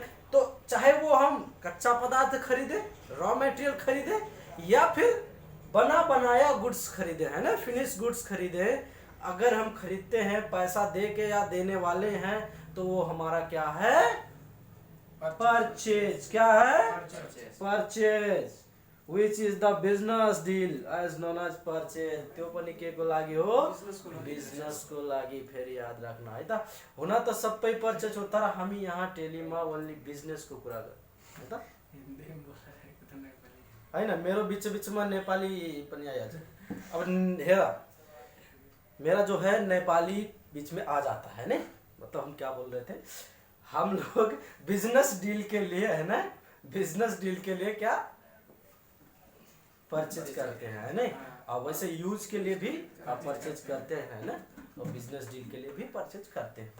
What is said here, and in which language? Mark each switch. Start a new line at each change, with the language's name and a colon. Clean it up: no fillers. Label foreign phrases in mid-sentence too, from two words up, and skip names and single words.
Hindi: तो चाहे वो हम कच्चा पदार्थ खरीदे,
English: raw material
Hindi: खरीदे, या फिर बना बनाया गुड्स खरीदे, है ना,
English: finish goods
Hindi: खरीदे, अगर हम खरीदते हैं पैसा दे के या देने वाले हैं तो वो हमारा क्या है? परचेज। क्या है? परचेज।
English: Which is the business deal as known as purchase।
Nepali: त्यो पनि के को लागि हो? बिजनेस को लागि। फेरि याद राख्नु है त। हुन त सबै परचेज हो, तर हामी यहाँ टेलीमा
English: only business
Nepali: को कुरा गर्छौं, है त। हैन, मेरो बीच बीचमा नेपाली पनि आइहाल्छ। अब हेर,
Hindi: मेरा जो है नेपाली बीच में आ जाता है ना। मतलब हम क्या बोल रहे थे, हम लोग
English: business deal
Hindi: के लिए, है ना,
English: business deal
Hindi: के लिए क्या परचेज करते हैं, है ना। और वैसे यूज के लिए भी आप परचेज करते हैं, है ना, और बिजनेस डील के लिए भी परचेज करते हैं।